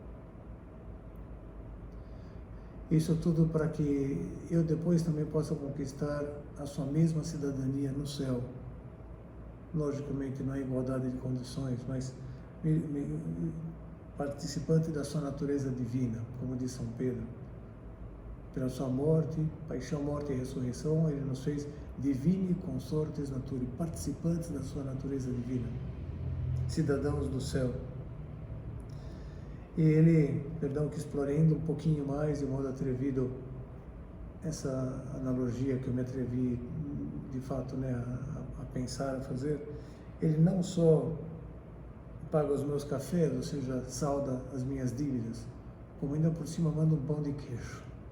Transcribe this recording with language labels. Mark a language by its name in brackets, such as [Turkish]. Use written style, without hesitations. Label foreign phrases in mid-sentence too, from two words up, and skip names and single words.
[Portuguese] Isso tudo para que eu depois também possa conquistar a sua mesma cidadania no céu. Logicamente não é igualdade de condições, mas participante da sua natureza divina, como diz São Pedro. Pela sua morte, paixão, morte e ressurreição, ele nos fez [Latin] divini consortes naturae, [Portuguese] participantes da sua natureza divina, cidadãos do céu. E ele, perdão que explorei ainda um pouquinho mais, de modo atrevido, essa analogia que eu me atrevi, de fato, né, a pensar, a fazer, ele não só paga os meus cafés, ou seja, salda as minhas dívidas, como ainda por cima manda um pão de queijo.